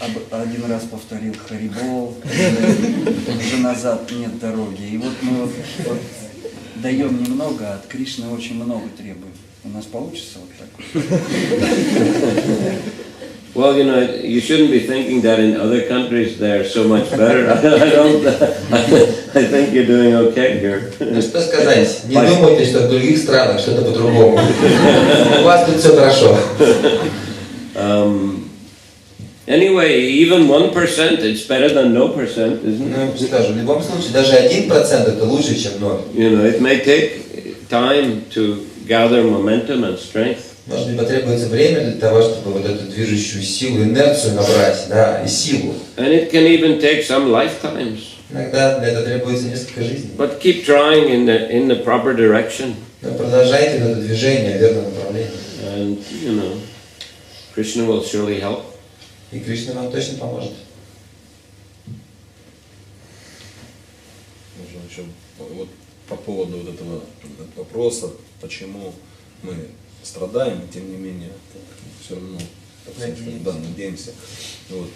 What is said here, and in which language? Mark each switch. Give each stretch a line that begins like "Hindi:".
Russian: Один раз повторил Харибол, уже назад нет дороги. И вот мы даем немного, а от Кришны очень много требуем. У нас получится вот так?
English: Well, you shouldn't be thinking that in other countries they're so much better. I think you're doing okay here.
Russian: Что сказать? Не думайте, что в других странах что-то по-другому. У вас тут все хорошо.
English: Anyway, even 1%, it's better than no percent, isn't it?
Russian: Ну, скажу, в любом случае, даже 1% это лучше, чем 0.
English: It may take time to gather momentum and strength.
Russian: Может быть, потребуется время для того, чтобы вот эту движущую силу, инерцию набрать, да, и силу.
English: And it can even take some lifetimes.
Russian: Иногда для этого требуется несколько жизней.
English: But keep trying in the proper direction.
Russian: Но продолжайте это движение в верном направлении.
English: And, Krishna will surely help.
Russian: И Кришна вам точно поможет. Можно еще вот по поводу вот этого вопроса, почему мы страдаем, тем не менее, все равно, надеемся. Вот.